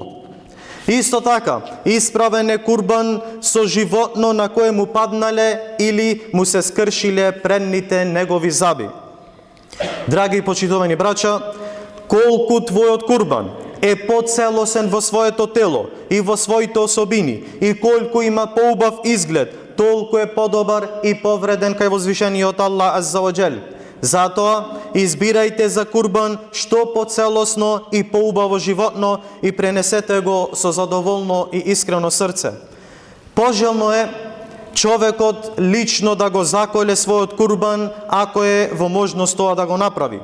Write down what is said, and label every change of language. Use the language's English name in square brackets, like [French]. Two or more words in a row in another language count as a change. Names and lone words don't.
[Macedonian] Исто така, исправен е курбан со животно на кое му паднале или му се скршиле предните негови заби. Драги почитувани браќа, колку твојот курбан е поцелосен во своето тело и во своите особини и колку има поубав изглед, толку е подобар и повреден кај возвишениот Аллах [Arabic] عز وجل. [Macedonian] Затоа, избирајте за курбан што поцелосно и поубаво животно и пренесете го со задоволно и искрено срце. Пожелно е човекот лично да го заколе својот курбан, ако е во можност тоа да го направи.